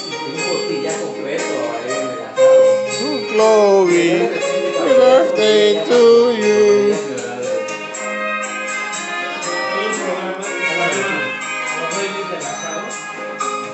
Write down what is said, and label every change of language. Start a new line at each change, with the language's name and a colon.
Spanish: Y un costilla completo ahí en el asado.
English: Chloe, happy birthday to you.
Spanish: Hay un programa que se llama Los Reyes del Asado.